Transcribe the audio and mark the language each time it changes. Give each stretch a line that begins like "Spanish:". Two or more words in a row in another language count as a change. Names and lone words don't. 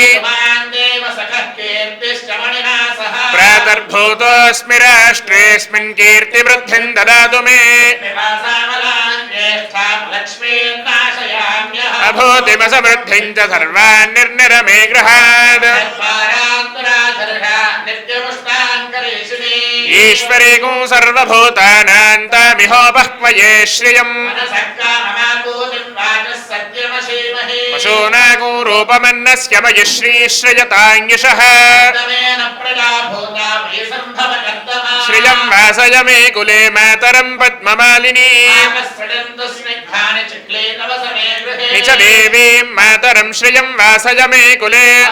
Sanskrit: प्रातर्भूतोऽस्मि राष्ट्रेऽस्मिन् कीर्तिवृद्धिं ददातु मे अभूतिमसमृद्धिं च सर्वान् निर्निरमे गृहात् ईश्वरीकं सर्वभूतानां तामिहोपह्वये श्रियम् पशूनागो రూపమన్నస్య మయి శ్రీశ్రయతాంగిషః శ్రియం వాసయ మే కులే మాతరం పద్మమాలిని నిచ దేవీం మాతరం శ్రియం వాసయ మే కులే